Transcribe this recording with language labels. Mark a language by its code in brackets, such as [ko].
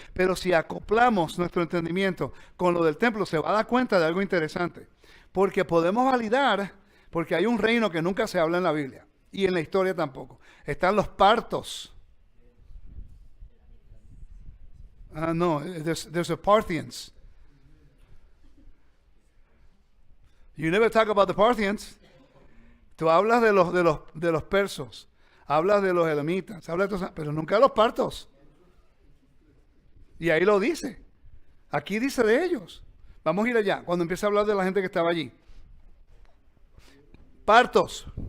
[es] Pero si acoplamos nuestro entendimiento con lo del templo, se va a dar cuenta de algo interesante, porque podemos validar, porque hay un reino que nunca se habla en la Biblia y en la historia tampoco. Están los partos. [en] No, there's the Parthians. You never talk about the Parthians. [es] Tú hablas de los persos, hablas de los elamitas, hablas de pero nunca de los partos. Y ahí lo dice. Aquí dice de ellos. Vamos a ir allá, cuando empieza a hablar de la gente que estaba allí. Partos.